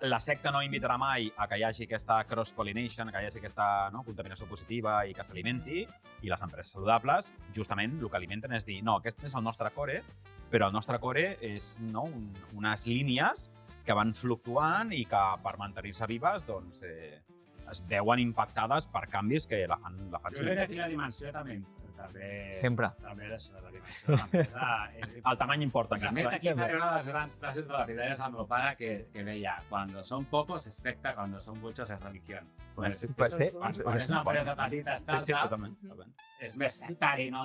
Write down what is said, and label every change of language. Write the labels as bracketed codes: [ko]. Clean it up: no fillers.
[ca] La secta no invitarà mai a que hi hagi aquesta cross-pollination, que hi hagi aquesta contaminació positiva i que s'alimenti, i les empreses saludables, justament, el que alimenten és dir, no, aquest és el nostre core, però el nostre core és unes línies que van fluctuant i que per mantenir-se vives doncs, es veuen impactades per canvis que la fan Jo crec que aquí la dimensió també Sempre. També d'això, la dimensió de l'empresa és... El tamany importa. Aquí una de les grans frases de la vida és el meu pare que deia, [es] cuando son pocos es secta, cuando son muchos es religión. Pues sí. [ca] Quan és una empresa petita, startup, és més sectari, no?